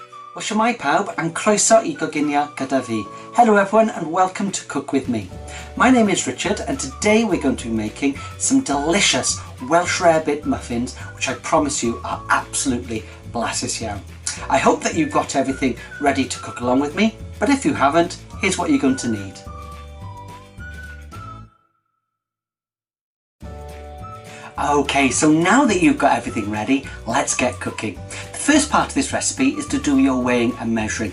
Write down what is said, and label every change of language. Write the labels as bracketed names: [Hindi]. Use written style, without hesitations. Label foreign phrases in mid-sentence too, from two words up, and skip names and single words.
[Welsh] Wel, shwmae pawb, and croeso I goginio gyda fi. [English] Hello everyone and welcome to Cook With Me. My name is Richard and today we're going to be making some delicious Welsh Rarebit muffins, which I promise you are absolutely [Welsh] blasus iawn. [English] I hope that you've got everything ready to cook along with me, but if you haven't, here's what you're going to need. Okay, so now that you've got everything ready, let's get cooking. The first part of this recipe is to do your weighing and measuring.